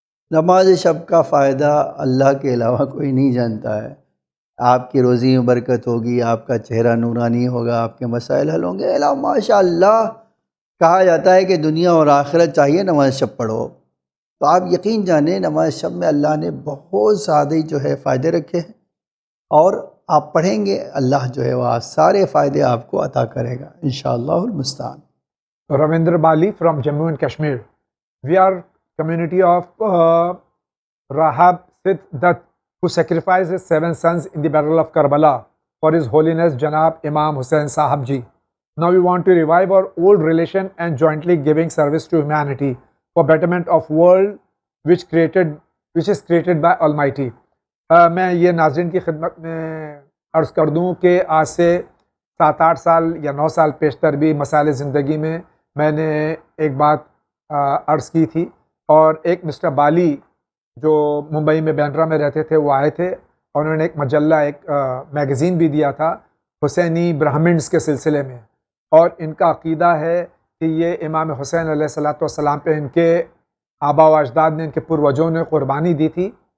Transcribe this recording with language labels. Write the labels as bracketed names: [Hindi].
[Urdu] نماز شب کا فائدہ اللہ کے علاوہ کوئی نہیں جانتا ہے۔ آپ کی روزی میں برکت ہوگی، آپ کا چہرہ نورانی ہوگا، آپ کے مسائل حل ہوں گے۔ ماشاء اللہ کہا جاتا ہے کہ دنیا اور آخرت چاہیے نماز شب پڑھو، تو آپ یقین جانیں نماز شب میں اللہ نے بہت زیادہ جو ہے فائدے رکھے ہیں، اور آپ پڑھیں گے اللہ جو ہے وہ سارے فائدے آپ کو عطا کرے گا انشاءاللہ المستعان۔ [English] Ravindra Bali from Jammu and Kashmir. We are community of Rahab Sid Dutt, who sacrificed his 7 sons in the battle of Karbala for His Holiness Janab Imam Hussain Sahab Ji. Now we want to revive our old relation and jointly giving service to humanity for betterment of world which is created by Almighty. [Urdu] میں یہ ناظرین کی خدمت میں عرض کر دوں کہ آج سے 7-8 سال یا 9 سال پیشتر بھی مسائل زندگی میں نے ایک بات عرض کی تھی، اور ایک مسٹر بالی جو ممبئی میں بینڈرا میں رہتے تھے وہ آئے تھے، اور انہوں نے ایک مجلہ، ایک میگزین بھی دیا تھا حسینی برہمنز کے سلسلے میں، اور ان کا عقیدہ ہے کہ یہ امام حسین علیہ الصلوۃ والسلام پہ ان کے آبا و اجداد نے، ان کے پروجوں نے قربانی دی تھی،